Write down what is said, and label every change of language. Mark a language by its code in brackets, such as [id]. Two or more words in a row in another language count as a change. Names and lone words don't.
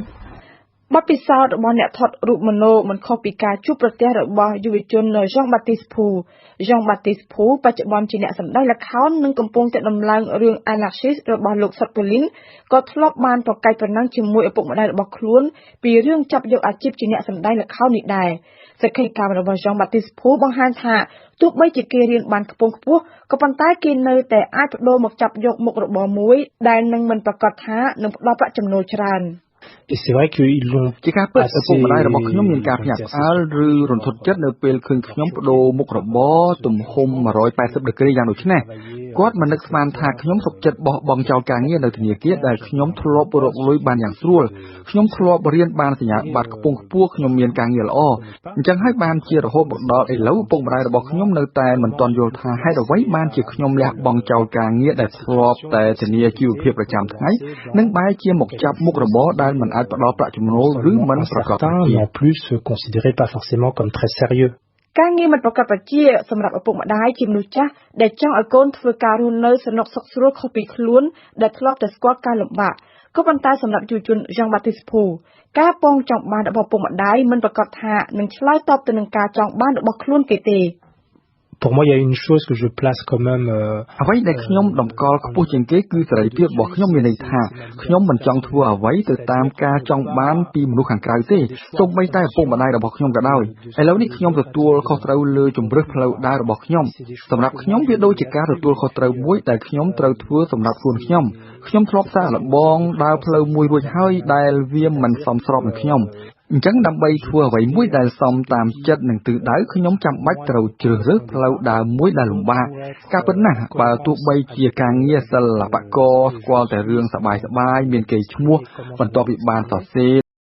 [km] បទពិសោធន៍របស់អ្នកថតរូបមโนមិនខុសពីការជួបប្រទះរបស់យុវជន Jean Baptiste Pou បច្ចុប្បន្នជាអ្នកសម្ដែងល្ខោននិងកំពុងតែដំឡើងរឿង Anarchist របស់លោកសុតពូលីនក៏ធ្លាប់បានប្រកែកប្រណាំងជាមួយឪពុកម្ដាយរបស់ខ្លួនពីរឿងចាប់យកអាជីពជាអ្នកសម្ដែងល្ខោននេះដែរសកម្មភាពរបស់ Jean Baptiste Pou បង្ហាញថាទោះបីជាគេរៀនបានខ្ពង់ខ្ពស់ក៏ប៉ុន្តែគេនៅតែអាចបដូរមកចាប់យកមុខរបរមួយដែលនឹងមិនប្រកាសថានឹងផ្ដល់ប្រាក់ចំណូលច្រើន [fr] Et c'est vrai qu'ils l'ont [km] ជាការពិតឪពុកម្ដាយរបស់ខ្ញុំមានការភ្ញាក់ផ្អើលឬរន្ធត់ចិត្តនៅពេលឃើញខ្ញុំបដូរមុខរបរទំហំ180ដឺក្រេយ៉ាងដូចនេះគាត់ មិននឹកស្មានថាខ្ញុំសុខចិត្តបោះបង់ចោលការងារនៅធនាគារដែលខ្ញុំធ្លាប់រកលុយបានយ៉ាងស្រួលខ្ញុំធ្លាប់រៀនបានសញ្ញាបត្រខ្ពង់ខ្ពស់ខ្ញុំមានការងារល្អអញ្ចឹងហើយបានជារហូតមកដល់ឥឡូវឪពុកម្ដាយរបស់ខ្ញុំនៅតែមិនទាន់យល់ថាហេតុអ្វីបានជាខ្ញុំលះបង់ចោលការងារដែលធ្លាប់តែធានាជីវភាពប្រចាំថ្ងៃនិងបែរជាមកចាប់មុខរបរដែលមិនអាចផ្ដល់ប្រាក់ចំណូលឬមិនប្រកបដោយ [fr] en plus considéré pas forcément comme très sérieux [km] ការងារមិនប្រកបប្រជាសម្រាប់ឪពុកម្ដាយជាមនុស្សចាស់ដែលចង់ឲ្យកូនធ្វើការរស់នៅសនុកសុខស្រួលខុសពីខ្លួនដែលធ្លាប់តែស្គាល់ការលំបាកក៏ប៉ុន្តែសម្រាប់យុវជន Jean Baptiste Pou ការពងចង់បានរបស់ឪពុកម្ដាយមិនប្រកាសថានឹងឆ្លើយតបទៅនឹងការចង់បានរបស់ខ្លួនគេទេ [fr] Pour moi il y a une chose que je place quand même [km] អ្វីដែលខ្ញុំតម្កល់ខ្ពស់ជាងគេគឺសេរីភាពរបស់ខ្ញុំមានន័យថាខ្ញុំមិនចង់ធ្វើអ្វីទៅតាមការចង់បានពីមនុស្សខាងក្រៅ ទេសូម្បីតែឪពុកម្ដាយរបស់ខ្ញុំក៏ដោយឥឡូវនេះខ្ញុំទទួលខុសត្រូវលើជំរឿសផ្លូវដើររបស់ខ្ញុំសម្រាប់ខ្ញុំវាដូចជាការទទួលខុសត្រូវមួយដែលខ្ញុំត្រូវធ្វើសម្រាប់ខ្លួនខ្ញុំធ្លាប់សាកល្បងដើរផ្លូវមួយរួចហើយដែលវាមិនសមស្របនឹងខ្ញុំអញ្ចឹងដើម្បីធ្វើអ្វីមួយដែលសមតាមចិត្តនិងទិសដៅខ្ញុំចាំបាច់ត្រូវជ្រើសរើសផ្លូវដើរមួយដែលលំបាកការពិតណាស់បើទោះបីជាការងារសិល្បករស្គាល់តែរឿងសប្បាយៗមានកេរ្តិ៍ឈ្មោះបន្ទាប់ពីបានសរសេរ